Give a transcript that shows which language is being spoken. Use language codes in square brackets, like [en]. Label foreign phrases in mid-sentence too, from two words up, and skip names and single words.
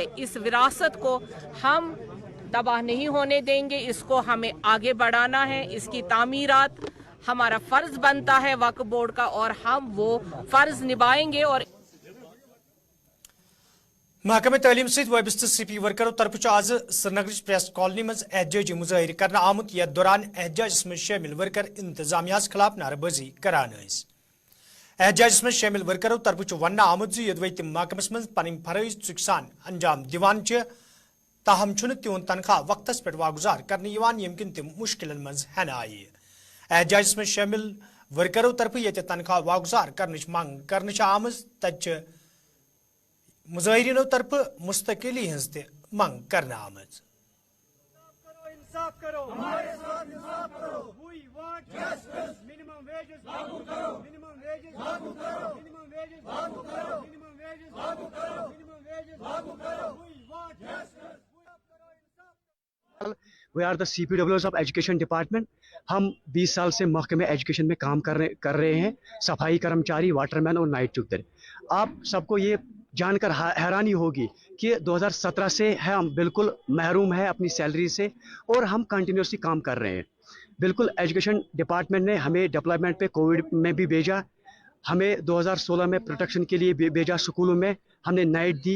[ur] اس وراثت کو ہم تباہ نہیں ہونے دیں گے، اسکو ہمیں آگے بڑھانا ہے. اسکی تعمیرات ہمارا فرض بنتا ہے وقف بورڈ کا اور ہم وہ فرض نبھائیں گے. اور [ks] महकमे तालीम सहित वाबस्त CP वर्करों तरफ आज श्रीनगर प्रेस कॉलोनी मज एहतजाजी मुजाहिर करना आमुत यथ दौरान एहतजाजस में शामिल वर्कर इंतजामिया खिलाफ नारेबाजी करान। एहतजाजस में शामिल वर्करों तरफ वन आमुत यदि तम महकमस मज पन फरज चुक सान अंजाम दिवान ताहम तिहद तनख्वाह वक्तस पे वागुजार करने यम किन तम मुश्किल मज हन आई। एहतजाजस में शामिल वर्करों तरफ ये तनख्वाह वागुजार करने मंग कर आम तथ मुजाहिरीनों तरफ मुस्तकिली हज त मंग करना आमज। [ur] انصاف کرو، ہمارے ساتھ انصاف کرو. [en] We want justice. Minimum wages [ur] لاگو کرو, [en] minimum wages [ur] لاگو کرو, [en] minimum wages [ur] لاگو کرو, [en] minimum wages [ur] لاگو کرو, [en] minimum wages [ur] لاگو کرو. [en] We want justice. We are the CPWs of Education Department. [ur] ہم 20 سال سے محکمہ ایجوکیشن میں کام کر رہے ہیں، صفائی کرمچاری، واٹرمین اور نائٹ چوکیدار. آپ سبکو یہ جانکر حیرانی ہوگی کہ 2017 سے ہے ہم بالکل محروم ہے اپنی سیلری سے اور ہم کنٹینیوسلی کام کر رہے ہیں. بالکل [en] Education Department [ur] نے ہمیں ڈپلائمنٹ پہ کووڈ میں بھی بھیجا، ہمیں 2016 میں پروٹیکشن کے لیے بھیجا، اسکولوں میں ہم نے نائٹ دی.